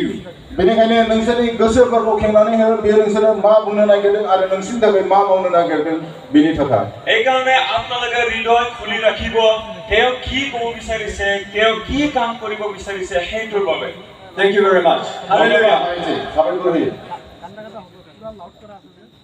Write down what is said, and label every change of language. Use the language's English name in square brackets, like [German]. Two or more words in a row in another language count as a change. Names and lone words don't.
[Bodo] बेनिखायनो नोंसोरनि गोसोफोरखौ खेंनानै हो बियो नोंसोरो मा बुंनो नागिरदों आरो नोंसोरनि थाखाय मा मावनो नागिरदों बिनि थाखाय [Assamese] এই কাৰণে আপোনালোকে হৃদয় খুলি ৰাখিব তেওঁ কি ক'ব বিচাৰিছে তেওঁ কি কাম কৰিব বিচাৰিছে সেইটোৰ বাবে [English] Thank you very much. Hallelujah.